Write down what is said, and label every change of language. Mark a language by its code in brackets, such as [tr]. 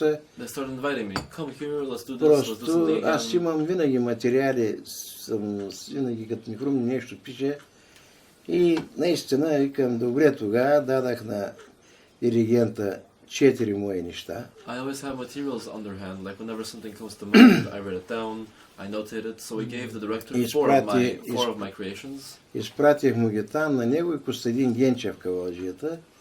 [en] They started inviting me. Come here, let's do this, let's do [bg] Просто [en] something again. [bg] аз имам винаги материали, винаги като ми хрумне нещо пише. И наистина викам, добре, тогава дадах на диригента 4 мои неща. [en] I always have materials underhand, like whenever something comes to mind, I write it down, I notate it, so we gave the director four of my creations. [bg] Изпратих му ги там на него и Костадин Генчев кавалджията.